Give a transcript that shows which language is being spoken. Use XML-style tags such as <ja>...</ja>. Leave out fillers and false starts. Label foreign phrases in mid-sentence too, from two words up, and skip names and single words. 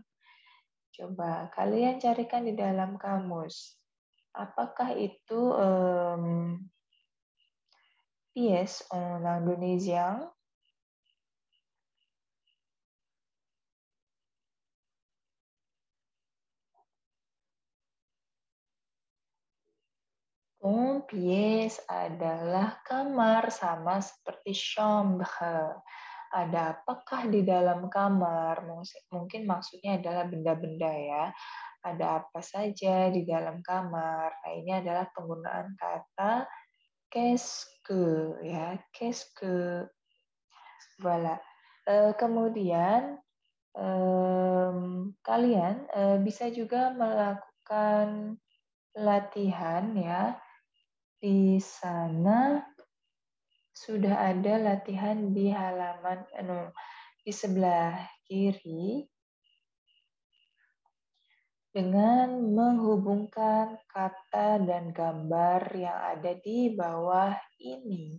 <id>Coba kalian carikan di dalam kamus. Apakah itu</id> <fr>pièce en indonésien?</fr> <id>Pièce adalah kamar,</id> <fr>sama seperti chambre.</fr> <id>Ada apakah di dalam kamar? Mungkin maksudnya adalah benda-benda ya. Ada apa saja di dalam kamar? Nah, ini adalah penggunaan kata</id> <fr>qu'est-ce que</fr> <id>ya,</id> <fr>qu'est-ce que. Voilà.</fr> <id>Kemudian kalian bisa juga melakukan latihan ya. Di sana sudah ada latihan di halaman di sebelah kiri dengan menghubungkan kata dan gambar yang ada di bawah ini.</id>